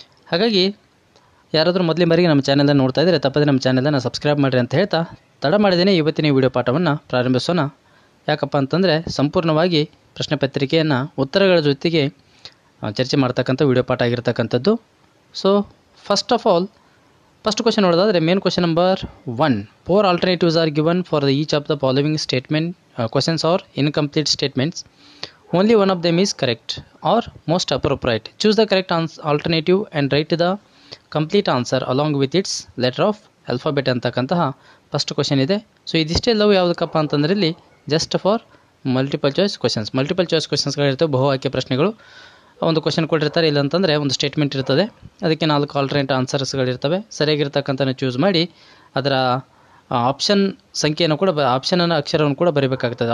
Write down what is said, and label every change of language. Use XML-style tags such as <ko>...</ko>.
<kn>ಹಾಗಾಗಿ ಯಾರಾದರೂ ಮೊದಲೇ ಬಾರಿಗೆ ನಮ್ಮ ಚಾನೆಲನ್ನು ನೋಡ್ತಾ ಇದ್ದರೆ ತಪ್ಪದೆ ನಮ್ಮ ಚಾನೆಲನ್ನು ಸಬ್ಸ್ಕ್ರೈಬ್ ಮಾಡಿರಿ ಅಂತ ಹೇಳ್ತಾ ತಡ ಮಾಡದೇನೆ ಇವತ್ತಿನ ವಿಡಿಯೋ ಪಾಠವನ್ನು ಪ್ರಾರಂಭಿಸೋಣ. ಯಾಕಪ್ಪ ಅಂತಂದರೆ ಸಂಪೂರ್ಣವಾಗಿ ಪ್ರಶ್ನೆ ಪತ್ರಿಕೆಯನ್ನು ಉತ್ತರಗಳ ಜೊತೆಗೆ ಚರ್ಚೆ ಮಾಡ್ತಕ್ಕಂಥ ವಿಡಿಯೋ ಪಾಠ ಆಗಿರ್ತಕ್ಕಂಥದ್ದು. First of all first question ನೋಡೋದಾದರೆ main question number 1.</kn> <en>4 alternatives are given for each of the following statement questions or incomplete statements. Only one of them is correct or most appropriate. Choose the correct alternative and write the complete answer along with its letter of alphabet</en> <kn>ಅಂತಕ್ಕಂತಹ first question ಇದೆ. ಇದಿಷ್ಟೆಲ್ಲವೂ ಯಾವುದಕ್ಕಪ್ಪ ಅಂತಂದ್ರೆ ಇಲ್ಲಿ just for multiple choice ಕ್ವಶನ್ಸ್ಗಳಿರ್ತವೆ, ಬಹು ಆಯ್ಕೆ ಪ್ರಶ್ನೆಗಳು. ಒಂದು question ಕೊಟ್ಟಿರ್ತಾರೆ, ಇಲ್ಲ ಅಂತಂದರೆ ಒಂದು ಸ್ಟೇಟ್ಮೆಂಟ್ ಇರ್ತದೆ, ಅದಕ್ಕೆ 4 ಆಲ್ಟರ್ನೇಟ್ ಆನ್ಸರ್ಸ್ಗಳಿರ್ತವೆ. ಸರಿಯಾಗಿರ್ತಕ್ಕಂಥ ಚೂಸ್ ಮಾಡಿ ಅದರ ಆಪ್ಷನ್ ಸಂಖ್ಯೆಯನ್ನು ಕೂಡ ಆಪ್ಷನನ್ನು ಅಕ್ಷರವನ್ನು ಕೂಡ ಬರೀಬೇಕಾಗ್ತದೆ.</kn>